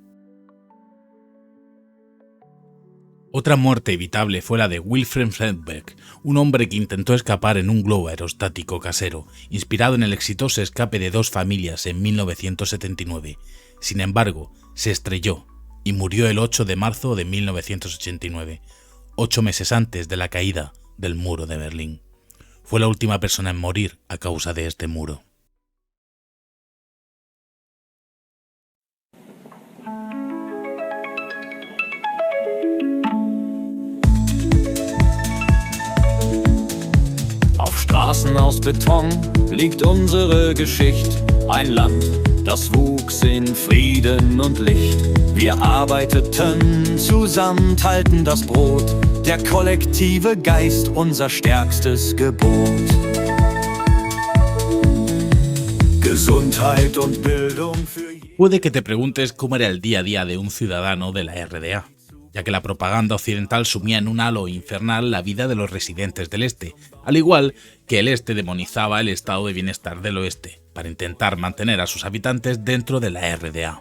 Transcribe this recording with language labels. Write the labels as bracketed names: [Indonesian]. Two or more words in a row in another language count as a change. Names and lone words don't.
[Spanish] Otra muerte evitable fue la de Wilfried Fredbeck, un hombre que intentó escapar en un globo aerostático casero, inspirado en el exitoso escape de 2 familias en 1979. Sin embargo, se estrelló y murió el 8 de marzo de 1989, 8 meses antes de la caída del muro de Berlín. Fue la última persona en morir a causa de este muro. [German] Auf Straßen aus Beton liegt unsere Geschichte, ein Land, das wuchs in Frieden und Licht. Wir arbeiteten zusammen, teilten das Brot, der kollektive Geist unser stärkstes Gebot. Gesundheit und Bildung für jeden. [Spanish] Puede que te preguntes cómo era el día a día de un ciudadano de la RDA, ya que la propaganda occidental sumía en un halo infernal la vida de los residentes del este, al igual que el este demonizaba el estado de bienestar del oeste, para intentar mantener a sus habitantes dentro de la RDA.